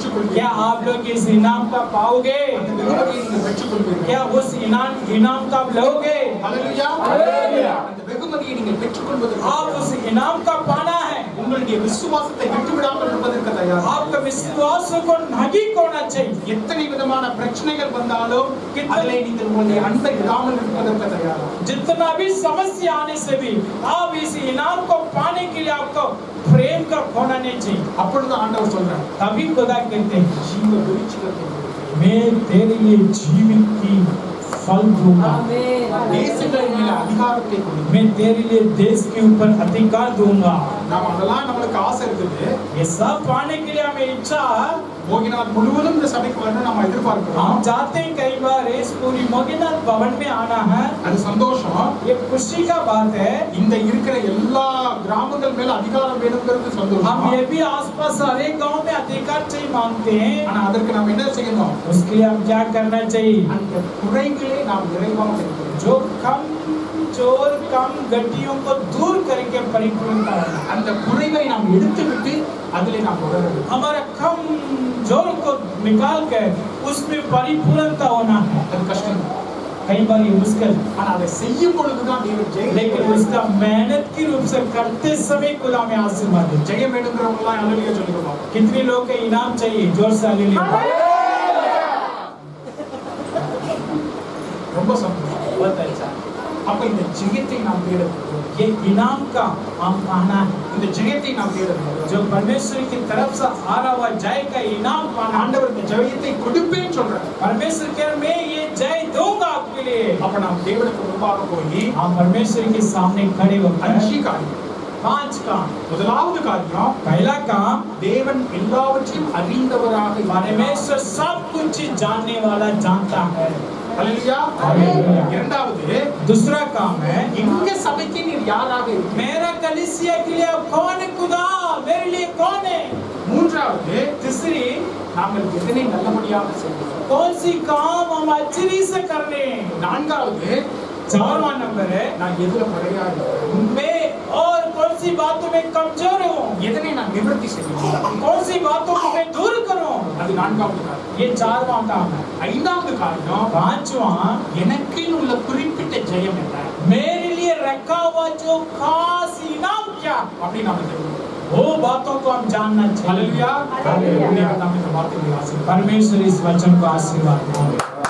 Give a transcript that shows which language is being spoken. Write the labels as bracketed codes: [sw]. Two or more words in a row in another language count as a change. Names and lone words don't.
[ta] பெற்றுக்கொள்வீர்கள். [hi] आप लोग इस इनाम का पाओगे? [ta] அந்த வெகுமதியை நீங்கள் பெற்றுக்கொள்வீர்கள். [hi] क्या उस इनाम का लोगे? [ta] ஹல்லேலூயா. ஹல்லேலூயா. அந்த வெகுமதியை நீங்கள் பெற்றுக்கொள்வதற்கு [hi] आप उस इनाम का पाना है। [ta] உங்களுடைய விசுவாசத்தை விட்டுவிடாமல் இருப்பதற்கு தயார். [hi] आपका विश्वास को नहीं खोना चाहिए। [ta] எத்தனை விதமான பிரச்சனைகள் வந்தாலும் அதிலே நீங்கள் உங்களுடைய அன்பை விடாமல் இருப்பதற்கு தயார். [hi] जितना भी समस्या आने से भी आप इस इनाम को पाने के लिए आपको प्रेम का खोना नहीं चाहिए। [ta] அப்பொழுது ஆண்டவர் சொல்றார் [hi] तभी खुदा कहते हैं [ta] ஜீவ விருட்சத்தை கொடுக்கிறேன். [hi] मैं तेरे लिए जीवन की फल दूंगा। [ta] தேசங்களின் மேல அதிகாரத்தை கொடுக்கிறேன். [hi] मैं तेरे लिए देश के ऊपर अधिकार दूंगा। [ta] நாம அதெல்லாம் நம்மளுக்கு ஆசை இருக்குது. [hi] ये सब पाने के लिए हमें इच्छा, [ta] மோகினாத் முழுவதும் இந்த சபைக்கு வரணும் நம்ம எதிர்பார்க்கிறோம். [hi] हम चाहते हैं कई बार इस पूरी मोगिनाथ भवन में आना है। [ta] அது சந்தோஷம். [hi] ये खुशी का बात है। [ta] இந்த இருக்கிற எல்லா கிராமங்கள் மேல அதிகாரம் வேணுங்கிறது சந்தோஷம். [hi] हम ये भी आसपास हर एक गांव में अधिकार चाहिए मांगते हैं। [ta] ஆனா அதற்கு நாம் என்ன செய்யணும்? [hi] उसके लिए हम क्या करना चाहिए? [ta] அந்த குறைகளை நாம் நிறைவாக இருக்கிறோம். [hi] जो कम चोर कम गड्डियों को दूर करके परिपूर्णता होना। [ta] அந்த குறைவை நாம் எடுத்துவிட்டு அதிலே நாம் தொடர வேண்டும். [hi] हमारा कम जोर को निकाल कर उसमें परिपूर्णता होना है। [ta] அது கஷ்டம். [hi] कई बार ये मुश्किल, [ta] ஆனா அதை செய்யும் பொழுதுதான் தேவன் ஜெயம் [hi] लेकिन उसका मेहनत की रूप से करते समय खुदा में आशीर्वाद है। [ta] ஜெயம் வேணுங்கிறவங்க எல்லாம் அல்லேலூயா சொல்லுங்க. [hi] कितने लोग के इनाम चाहिए? जोर से हालेलुया। [ta] ரொம்ப சந்தோஷம். [hi] बहुत अच्छा। [ta] அப்ப இந்த ஜெயத்தை நாம் தேட வேண்டும். [hi] ये इनाम का हम पाना है, [ta] இந்த ஜெயத்தை நாம் தேட வேண்டும். [hi] जो परमेश्वर की तरफ से आ रहा हुआ जय का इनाम पाना। [ta] ஆண்டவர் இந்த ஜெயத்தை கொடுப்பேன்னு சொல்றார். [hi] परमेश्वर कह मैं ये जय दूंगा आपके लिए। [ta] அப்ப நாம் தேவனுக்கு முன்பாக போய் [hi] हम परमेश्वर के सामने खड़े होकर [ta] 5 காரியம். [hi] 5 काम। [ta] முதலாவது காரியம் [hi] पहला काम, [ta] தேவன் எல்லாவற்றையும் அறிந்தவராக இருக்கிறார். [hi] परमेश्वर सब कुछ जानने वाला जानता है। [ta] அல்லேலூயா. [hi] हालेलुया। [ta] இரண்டாவது [hi] दूसरा काम है [ta] எங்க சபைக்கு நீர் யாராக இருக்கிறீர்? [hi] मेरा कलीसिया के लिए आप कौन है? खुदा मेरे लिए कौन है? [ta] மூன்றாவது [hi] तीसरी, [ta] நாங்கள் எதனை நல்லபடியாக செய்கிறோம்? [hi] कौन सी काम हम अच्छी से कर रहे हैं? [ta] நான்காவது [hi] 4वां नंबर है [ta] நான் எதுல குறையா இருக்கிறேன்? [hi] मैं और कौन सी बातों में कमजोर हूँ? [ta] எதனை நான் நிவர்த்தி செய்யணும்? [hi] कौन सी बातों को मैं दूर करूँ? [ta] அது நான்காவது காரியம். [hi] ये 4वां काम है। [ta] ஐந்தாவது காரியம் [hi] 5वां, [ta] எனக்கு உள்ள குறிப்பிட்ட ஜெயம் என்ன [hi] मेरे लिए रखा हुआ जो खास इनाम क्या, [ta] அப்படி நாம தெரிஞ்சுக்கணும். [hi] वो बातों को हम जानना चाहिए। [ta] அல்லேலூயா. [hi] हालेलुया। [ta] நாம் இந்த வார்த்தைகளை ஆசீர்வதிப்போம். [hi] परमेश्वर इस वचन को आशीर्वाद दे।